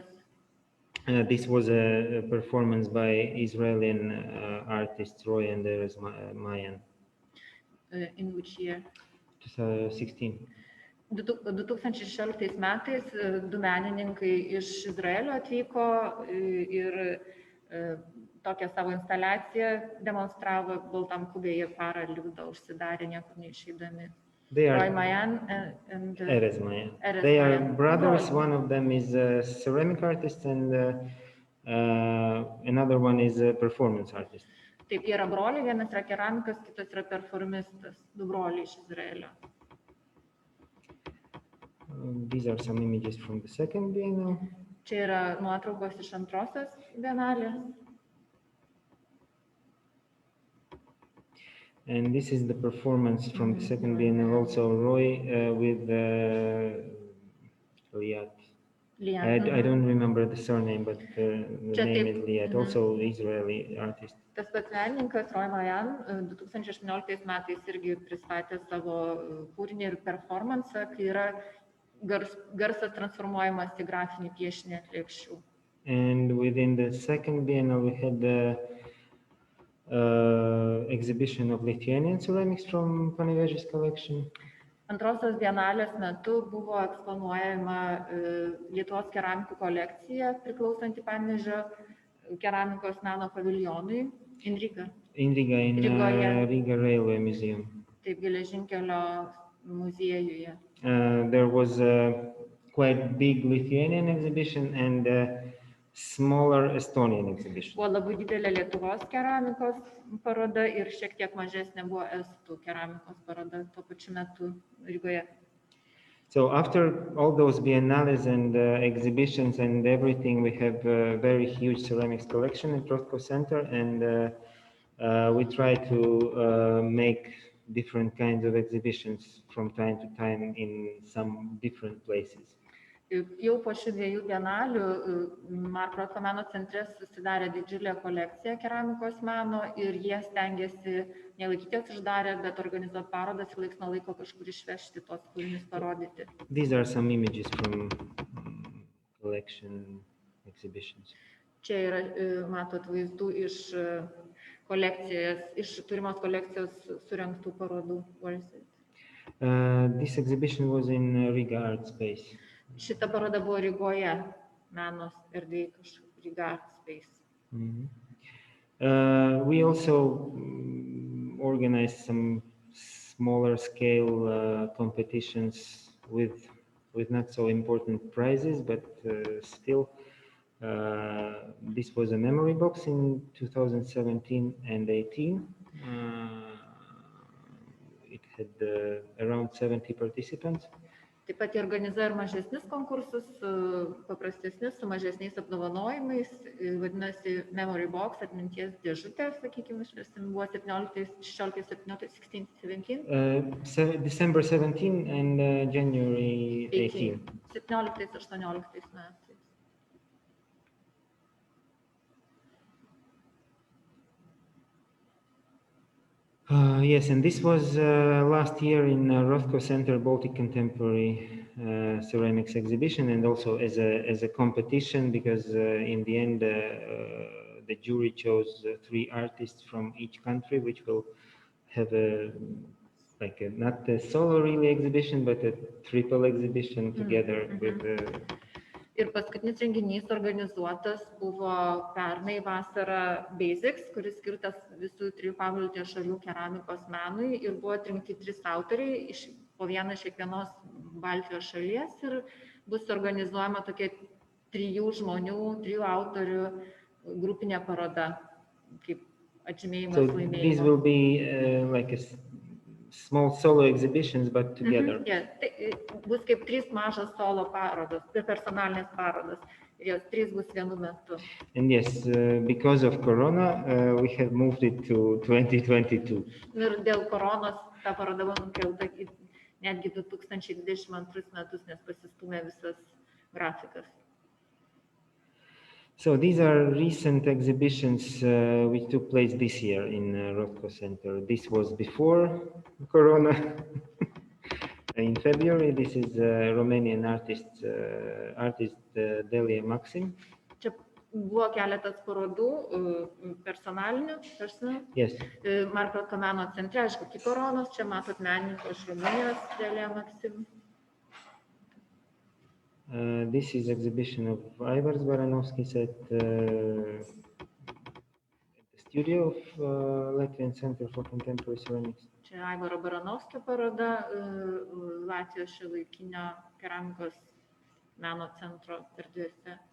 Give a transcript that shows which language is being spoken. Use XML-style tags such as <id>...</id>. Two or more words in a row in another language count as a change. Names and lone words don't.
<en>This was a performance by Israeli artists Roy and Erez Mayan. In which year? 2016.</en> <lt>2016 metais du menininkai iš Izraelio atvyko ir tokią savo instaliaciją demonstravo Baltam kubėje parą liūdą užsidarę, niekur neišeidami.</lt> <en>Roy Mayan and Erez Mayan. Erez They are Mayan. brothers. One of them is a ceramic artist and another one is a performance artist.</en> <lt>Taip, jie yra broliai, vienas yra keramikas, kitas yra performistas, du broliai iš Izraelio.</lt> <en>These are some images from the second bienal.</en> <lt>Čia yra nuotraukos iš antrosios bienalės.</lt> <en>And this is the performance from the second bienal, also Roy with Liat. I don't remember the surname, but the name is Liat, also Israeli artist.</en> <lt>Tas pats menininkas Roy Mayan 2018 metais irgi pristatė savo kūrinį ir performansą, kai yra garsas transformuojamas į grafinį piešinį ant lėkščių.</lt> <en>And within the second bienal we had the exhibition of Lithuanian ceramics from Panevėžys collection.</en> <lt>Antrosios bienalės metu buvo eksponuojama Lietuvos keramikų kolekcija priklausanti Panevėžio keramikos meno paviljonui in Riga.</lt> <en>In Riga, in Riga Railway Museum.</en> <lt>Taip, geležinkelio muziejuje.</lt> <en>There was a quite big Lithuanian exhibition and a smaller Estonian exhibition.</en> <lt>Buvo labai didelė Lietuvos keramikos paroda ir šiek tiek mažesnė buvo estų keramikos paroda tuo pačiu metu Rygoje.</lt> <en>So after all those biennales and exhibitions and everything, we have a very huge ceramics collection at Rothko Center, and we try to make different kinds of exhibitions from time to time in some different places.</en> <lt>Jau po šių dviejų bienalių Marko Rothko meno centre susidarė didžiulė kolekcija keramikos meno ir jie stengiasi nelaikyti jas uždarę, bet organizuoti parodas ir laiks nuo laiko kažkur išvežti tos kūrinius parodyti.</lt> <en>These are some images from collection exhibitions.</en> <lt>Čia yra, matot, vaizdų iš kolekcijas, iš turimos kolekcijos surengtų parodų.</lt> <en>This exhibition was in Riga Art Space.</en> <lt>Šita paroda buvo Rygoje, menos erdvėj kažkur Riga Art Space.</lt> <en>We also organized some smaller scale competitions with not so important prizes, but still this was a memory box in 2017 and 18. It had around 70 participants.</en> <lt>Taip pat jie organizuoja ir mažesnis konkursus, paprastesnis, su mažesniais apdovanojimais, vadinasi Memory Box, atminties dėžutė, sakykime, išversim, buvo 16,</lt> <en>December 17 and January 18.</en> <lt>17-18 metais.</lt> <en>Yes, and this was last year in Rothko Center Baltic Contemporary Ceramics exhibition, and also as a competition, because in the end the jury chose 3 artists from each country, which will have not a solo really exhibition, but a triple exhibition together with.</en> <lt>Ir paskutinis renginys organizuotas buvo pernai vasarą Basics, kuris skirtas visų 3 Pabaltijos šalių keramikos menui, ir buvo atrinkti 3 autoriai, po vieną iš kiekvienos Baltijos šalies, ir bus organizuojama tokia 3 žmonių, 3 autorių grupinė paroda, kaip atžymėjimas laimėjimo.</lt> <en>So these will be like a small solo exhibitions, but together.</en> <lt>Tai bus kaip 3 mažos solo parodos, personalinės parodos, ir jos 3 bus vienu metu.</lt> <en>And yes, because of Corona, we have moved it to 2022.</en> <lt>Ir dėl koronos ta paroda buvo nukelta netgi 2022 metus, nes pasistūmė visas grafikas.</lt> <en>So these are recent exhibitions which took place this year in Rothko Center. This was before Corona. In February, this is Romanian artist Delia Maxim.</en> <lt>Čia buvo keletas parodų personalinių,</lt> <en>Yes.</en> <lt>Marko Rothko meno centre, aišku, iki koronos, čia matot menininko iš Rumunijos, Delia Maxim.</lt> <en>This is exhibition of Aivars Baranovskis at the studio of Latvian Center for Contemporary Ceramics.</en> <lt>Čia Aivaro Baranovskio paroda Latvijos šiuolaikinio keramikos meno centro erdvėse.</lt>